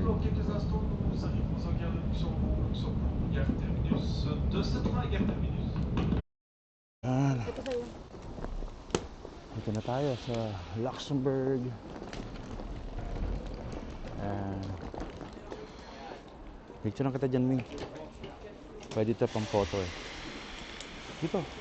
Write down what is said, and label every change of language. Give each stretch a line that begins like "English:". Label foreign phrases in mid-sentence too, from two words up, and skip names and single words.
French: Dans quelques instants, nous arrivons en gare de Luxembourg, gare terminus de cette gare terminus.
Filipino: Yan. Dito na tayo sa Luxembourg. Picture lang kita dyan, Ming. Pwede ito pang photo eh. Dito.